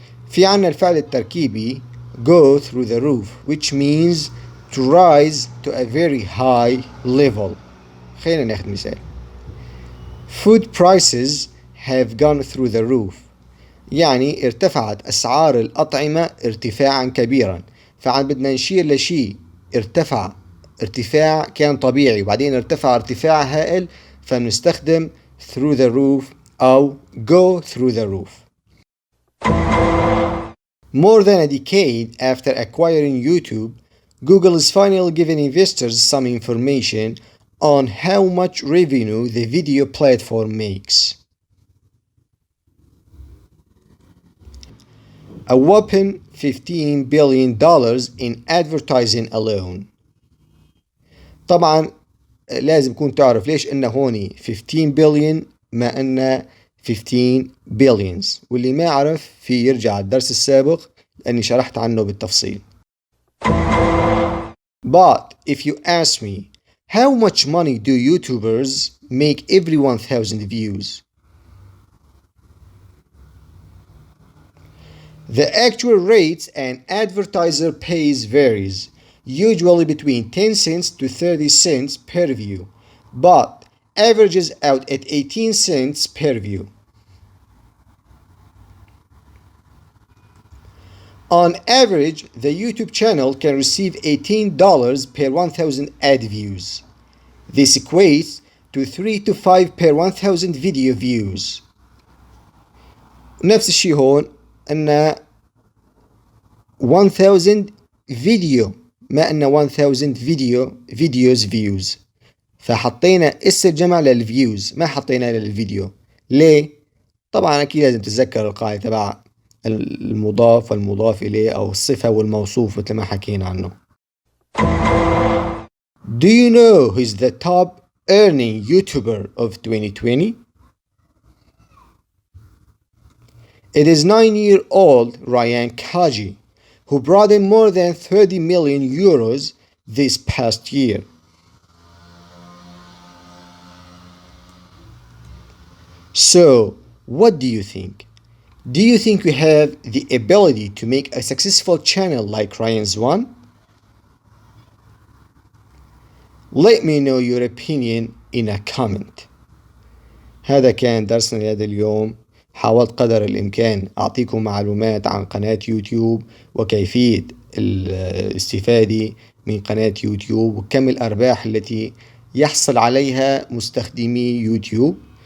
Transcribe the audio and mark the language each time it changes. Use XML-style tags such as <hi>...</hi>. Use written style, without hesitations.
<ar>في عنا الفعل التركيبي</ar> <en>go through the roof, which means to rise to a very high level.</en> <ar>خلينا ناخذ مثال.</ar> <en>Food prices have gone through the roof.</en> <ar>يعني ارتفعت أسعار الأطعمة ارتفاعا كبيرا، فعن بدنا نشير لشيء ارتفاع كان طبيعي وبعدين ارتفع ارتفاع هائل، فنستخدم</ar> <en>through the roof</en> <ar>أو</ar> <en>go through the roof. More than a decade after acquiring YouTube, Google is finally giving investors some information on how much revenue the video platform makes. A whopping $15 billion in advertising alone.</en> <ar>طبعا لازم تكون تعرف ليش إنه هوني 15 billion ما إنه 15 billions، واللي ما يعرف في يرجع الدرس السابق لأني شرحت عنه بالتفصيل.</ar> <en>But if you ask me, how much money do YouTubers make every 1,000 views? The actual rates an advertiser pays varies, usually between 10 cents to 30 cents per view, but averages out at 18 cents per view. On average, the YouTube channel can receive $18 per 1,000 ad views. This equates to 3 to 5 per 1,000 video views.</en> <ar>نفس الشيء هون أن 1000 فيديو، ما أن 1000 فيديوز فيوز، فحطينا اس الجمع للفيوز ما حطينا للفيديو. ليه؟ طبعا أكيد لازم تتذكر القاعدة تبع المضاف والمضاف إليه أو الصفة والموصوف مثل ما حكينا عنه.</ar> <en>Do you know who's the top earning YouTuber of 2020? It is 9-year-old Ryan Kaji, who brought in more than 30 million euros this past year. So, what do you think? Do you think we have the ability to make a successful channel like Ryan's one? Let me know your opinion in a comment.</en> <ar>هذا كان درسنا لهذا اليوم. حاولت قدر الإمكان أعطيكم معلومات عن قناة يوتيوب وكيفية الاستفادة من قناة يوتيوب وكم الأرباح التي يحصل عليها مستخدمي يوتيوب.</ar>